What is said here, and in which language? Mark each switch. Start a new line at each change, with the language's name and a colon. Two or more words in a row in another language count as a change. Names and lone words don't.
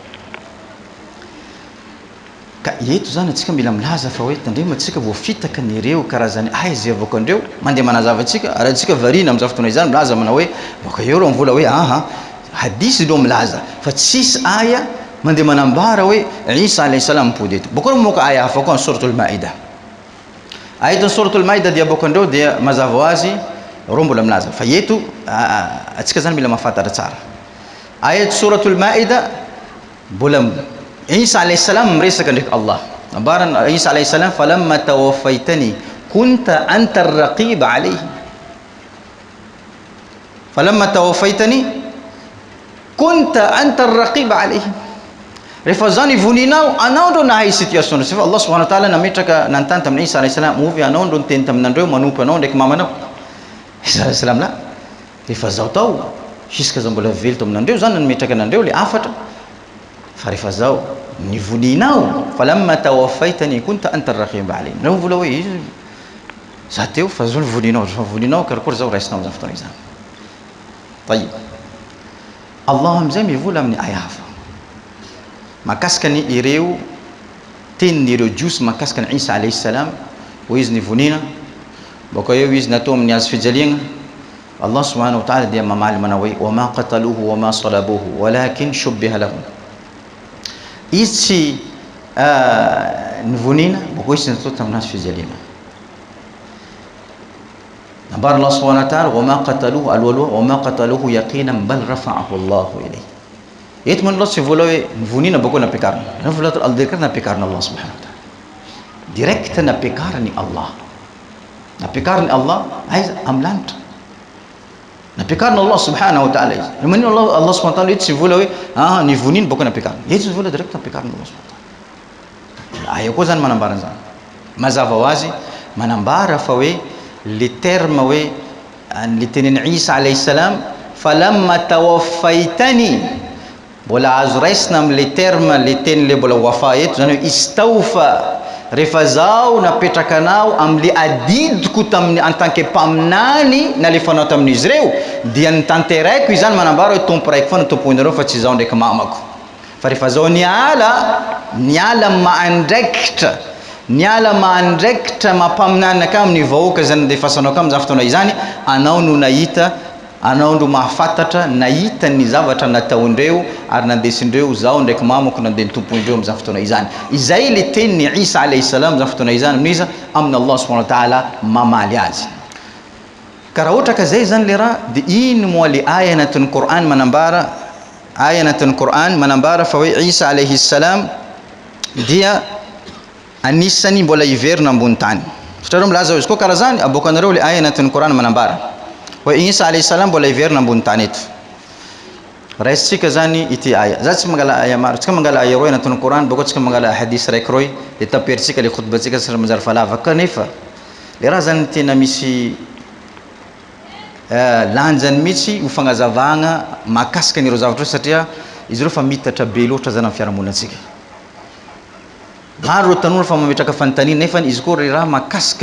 Malagasy: ka eto zany atsika mila milaza fa hoe tandremo atsika voafitaka nireo karazany aizy avako andreo mandeha manazava atsika ary atsika varina amin'izao fotoana izany milaza mana hoe bako eo raha mivola hoe aha hadisy ilo milaza fa tsisy aya mandeha manambara hoe
Arabic: عيسى عليه السلام
Malagasy: mipody eto bako moka aya hafa koa suratul maida ayat suratul maida dia bako andreo dia mazava ho azy reo mbola milaza fa eto atsika zany mila mahafantatra tsara ayat suratul maida mbola
Arabic: عيسى عليه السلام
Malagasy: miresaka ndraiky Allah ambarana
Arabic: عيسى عليه السلام فلما توفيتني كنت أنت الرقيب عليه فلما توفيتني كنت أنت الرقيب عليه
Malagasy: rehefa zany voninao anao ndro nahay situation fa
Arabic: الله سبحانه وتعالى
Malagasy: nametraka nantany tamin'ny
Arabic: عيسى عليه السلام
Malagasy: ovy anao ndro niteny taminandreo manompo anao ndraiky mamanao
Arabic: عيسى عليه السلام
Malagasy: la rehefa zao tao jusqu'à zao mbola velo taminandreo zany nametraka anandreo le afatra fa rehefa zao ny voninao
Arabic: فلما توفيتني كنت أنت الرقيب عليه
Malagasy: reo vola hoe za teo fa zao voninao karakory zao raisinao amin'izany fotoana izany tayib Allah amizay mivola amin'ny aya hafa makasika ny ireo tenin'ireo jiosy makasika ny
Arabic: عيسى عليه السلام
Malagasy: ho izy nivonina bako eo izy natao amin'ny azy fijaliagna
Arabic: الله سبحانه وتعالى
Malagasy: dia mamaly mana hoe
Arabic: وما قتلوه وما صلبوه ولكن شبه لهم
Malagasy: izy tsy nivonina bako izy natao tamin'ny azy fijaliagna nambara
Arabic: الله سبحانه وتعالى وما قتلوه الولوا وما قتلوه يقينا بل رفعه الله إليه
Malagasy: eto man Allah tsy vola hoe nivonina bako nampiakarina vola direct nampiakarina
Arabic: الله سبحانه وتعالى
Malagasy: direct nampiakariny Allah aiza amin'ny lanitra nampiakarina
Arabic: الله سبحانه وتعالى
Malagasy: izy manino
Arabic: الله سبحانه وتعالى
Malagasy: eto tsy vola hoe nivonina bako nampiakarina eto tsy vola direct nampiakarina
Arabic: الله سبحانه وتعالى
Malagasy: aya koa zany manambara zany mazava ho azy manambara fa hoe
French: le terme
Malagasy: hoe le tenen'i
Arabic: عيسى عليه السلام فلما توفيتني
Malagasy: mbola azo raisina am'
French: le terme
Malagasy: le teny le mbola wafa eto zany hoe istawfa rehefa zao napetraka anao am'le adidiko tamin'ny
French: en tant que
Malagasy: mpaminany nalefanao tamin'izy reo dia nitanteraiko izany manambara hoe tompo raiky foana tomponareo fa tsy zao ndraiky mamako fa rehefa zao niala maandraikitra mampaminana ka amin'ny vahoaka zany ndefasanao ka amin'izany fotoana izany anao no nahita anao ndro mahafantatra nahita ny zavatra nataondreo ary nandesindreo zao ndraiky mamako nandeha nitompondreo amin'izany fotoana izany izay le teniny
Arabic: عيسى عليه السلام
Malagasy: amin'izany fotoana izany amin'iza amin'ny
Arabic: الله سبحانه وتعالى
Malagasy: mamaly azy ka raha ohatra ka zay zany le raha dia ino moa le aya anatin'ny Qur'an manambara fa hoe
Arabic: عيسى عليه السلام
Malagasy: dia anisany mbola iverina ambony tany satrareo milaza izy koa karaha zany aboaka anareo le aya anatin'ny Qur'an manambara hoe
Arabic: عيسى عليه السلام
Malagasy: mbola iverina ambony tany eto raisitsika zany ity aya za tsy mangala aya maro tsika mangala aya roy anatin'ny Qur'an bako tsika mangala hadisy raiky roy dia taperitsika le khutbatsika sy manjary falava kanefa le raha zany tena misy lanjany mihitsy ho fagnazavagna mahakasika an'ireo zavatra satria izy reo fa mitatra be loatra zany amin'ny fiarahamoninatsika maro tanora fa mametraka fanontaniana nefa izy koa raha mahakasika